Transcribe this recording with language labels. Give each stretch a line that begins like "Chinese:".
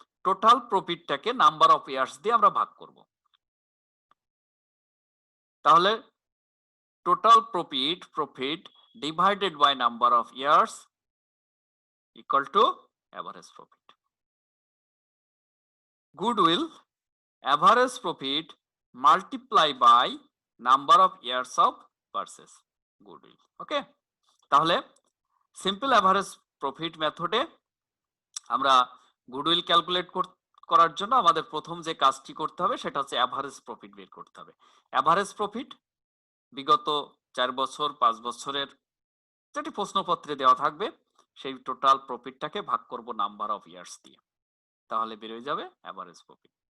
Bangla: Total প্রফিটটাকে number of years দিয়ে আমরা ভাগ করব।
English: তাহলে total profit divided by number of years equal to average profit. Goodwill average profit multiply by number of years of purchase goodwill.
Bangla: ওকে, তাহলে simple average profit মেথডে আমরা goodwill calculate করার জন্য আমাদের প্রথম যে কাজটি করতে হবে সেটা হচ্ছে অ্যাভারেজ প্রফিট বের করতে হবে। অ্যাভারেজ প্রফিট বিগত 4 বছর 5 বছরের যেটি প্রশ্নপত্রে দেওয়া থাকবে সেই টোটাল প্রফিটটাকে ভাগ করব নাম্বার অফ ইয়ার্স দিয়ে, তাহলে বের হয়ে যাবে অ্যাভারেজ প্রফিট।